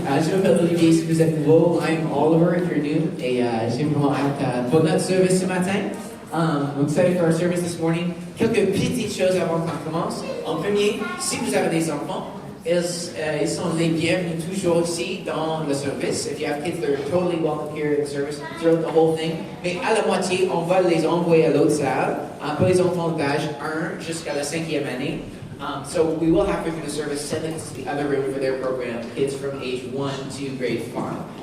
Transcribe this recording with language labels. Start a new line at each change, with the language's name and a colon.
French: Je m'appelle Olivier si vous êtes nouveau.
English: I'm Oliver if you're new.
French: Et j'ai vraiment hâte pour notre service ce matin.
English: I'm excited for our service this morning.
French: Quelques petites choses avant qu'on commence. En premier, si vous avez des enfants, ils sont les bienvenus toujours ici dans le service.
English: If you have kids, they're totally welcome here in the service throughout the whole thing.
French: Mais à la moitié, on va les envoyer à l'autre salle pour les enfants d'âge 1 jusqu'à la 5e année.
English: So we will have through the service send them to the other room for their program, kids from age 1 to grade 5.